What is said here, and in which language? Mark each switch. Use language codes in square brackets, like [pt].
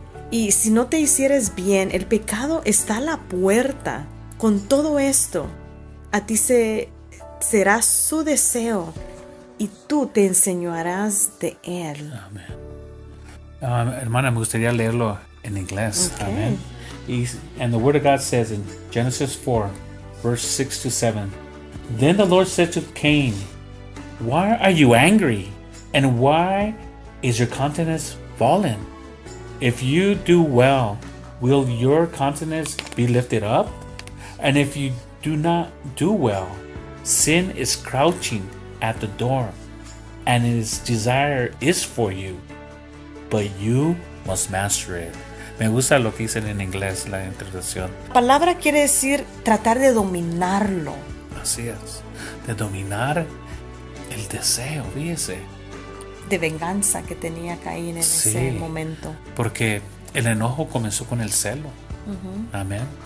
[es] Y si no te hicieres bien, el pecado está a la puerta. Con todo esto, a ti será su deseo, y tú te enseñarás de él. Amén. Hermana, me gustaría leerlo en inglés. Okay. Amén. [en] And the word of God says in Genesis 4, verse 6 to 7, Then the Lord said to Cain, Why are you angry? And why is your countenance fallen? If you do well, will your countenance be lifted up? And if you do not do well. Sin is crouching at the door, and its desire is for you, but you must master it. [es] Me gusta lo que dicen en inglés, la introducción. La palabra quiere decir tratar de dominarlo. Así es, de dominar el deseo, fíjese. De venganza que tenía Caín en Sí. ese momento. Porque el enojo comenzó con el celo. Amén.